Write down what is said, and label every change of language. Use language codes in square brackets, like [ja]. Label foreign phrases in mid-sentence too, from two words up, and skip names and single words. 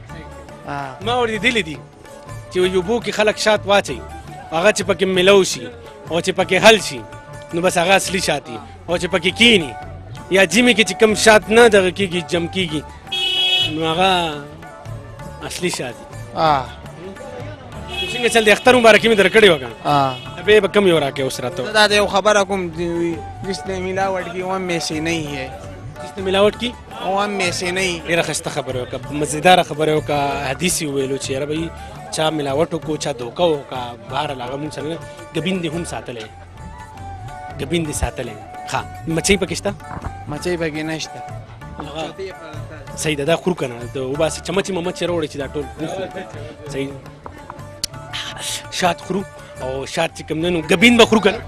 [ps] ما اورېدلي دي چې اوبو کې خلک شات واچوي هغه چې پکې ملو شي او چې پکې حل شي نو بس هغه اصلي شات دي او چې پکې کینی یا جیمې کې چې کم شات نه دغه کېږي جم کېږي نو هغه اصلي شات دي څنګه چل دی اختر مبارکي مې در کړې وه که ډبې به کم یو راکړې اوس راته دا د یو خبره کوم [ur] جس نے ملاوٹ کی وہ میں سے نہیں ہے جس نے ملاوٹ کی وہ میں سے نہیں [ps] ډېره ښایسته خبره وکړه مزېداره خبره وکړه حدیث یې وویلو چې یاره بهی چا ملاوټ وکړو چا دوکه وکړه بهرحال هغه مونږ سره ګبین دې هم ساتلی ګبین دې ساتلی ښه مچۍ پکې شته مچۍ پکې نشته صحیح ده دا خورو که نه د وباسې چمچې ممچې راوړې چې دا ټول وخورو صحیح شات خورو او شات چې کوم دی نو ګبین به خورو که نه